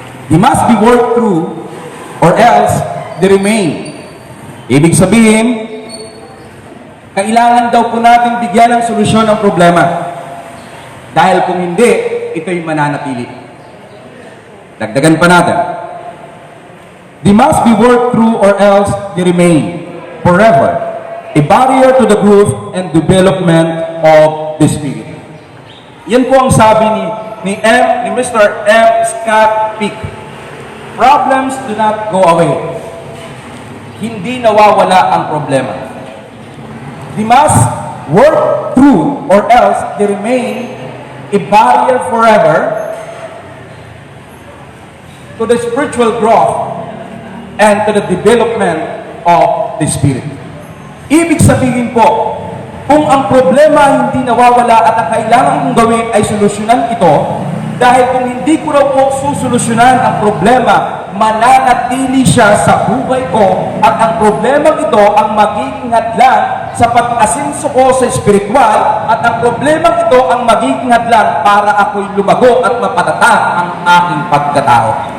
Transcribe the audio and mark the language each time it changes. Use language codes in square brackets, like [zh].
[en] They must be worked through or else they remain. [tl] Ibig sabihin, kailangan daw po natin bigyan ng solusyon ang problema. Dahil kung hindi, ito'y mananatili. Dagdagan pa natin. [en] They must be worked through or else they remain forever a barrier to the growth and development of the Spirit. [tl] Yan po ang sabi ni Mr. M. Scott Peck. [en] Problems do not go away. [tl] Hindi nawawala ang problema. [en] They must work through or else they remain a barrier forever to the spiritual growth and to the development of the Spirit. [tl] Ibig sabihin po, kung ang problema hindi nawawala at ang kailangan kong gawin ay solusyonan ito, dahil kung hindi ko raw po susolusyonan ang problema, mananatili siya sa buhay ko at ang problema ito ang magiging hadlang sa pag-asenso ko sa espiritual at ang problema ito ang magiging hadlang para ako'y lumago at mapatatag ang aking pagkatao.